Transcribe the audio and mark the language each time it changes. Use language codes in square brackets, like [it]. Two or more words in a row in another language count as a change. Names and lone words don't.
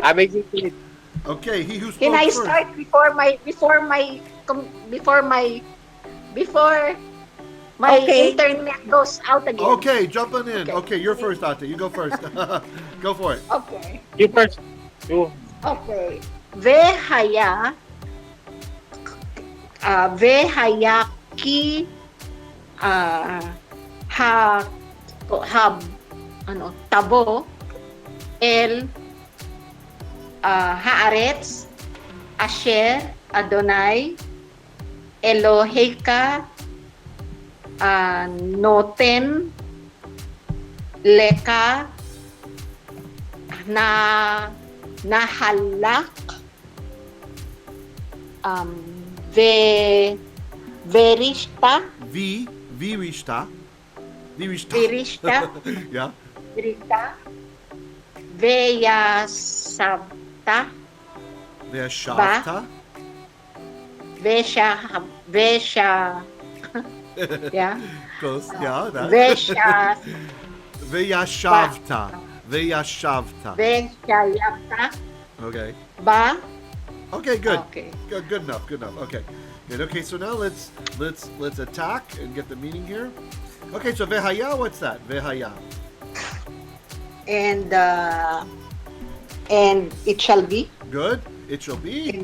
[en] I'm excited. Okay, he who spoke Can I first. start before my Okay. internet goes out again? Okay, jumping in. Okay. Okay, you're first, Ate. You go first. Go for it. Okay. You first. You. [he] Okay. והיה כי תבוא אל הארץ אשר יהוה אלהיך נתן לך נחלה וירשתה Virishta. Yeah. וירשתה וישבת Veshavta. vesha yeah [en] Close. Yeah, that. [he] vesha Veyashavta. veshayavta [en] Okay. [he] ba. [en] Okay, good. Okay. Good enough. Okay. Good. Okay, so now let's attack and get the meaning here. Okay, so vehaya, what's that? [he] Vehaya. [en] And it shall be. Good. It shall be.